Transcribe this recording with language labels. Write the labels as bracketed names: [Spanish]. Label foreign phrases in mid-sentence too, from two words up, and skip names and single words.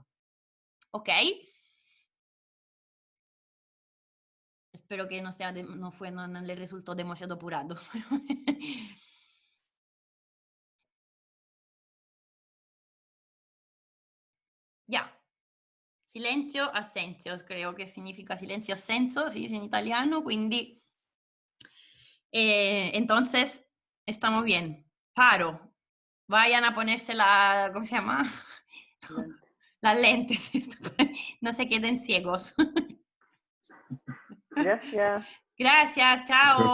[Spanish] ¿Ok? Espero que no le resultó demasiado apurado. Ya. [Italian] Silenzio assenzio, creo che significa silenzio assenso, si dice in italiano, quindi [Spanish] entonces estamos bien. Paro. Vayan a ponerse ¿cómo se llama? Las lentes. No se queden ciegos. Gracias. Gracias, chao.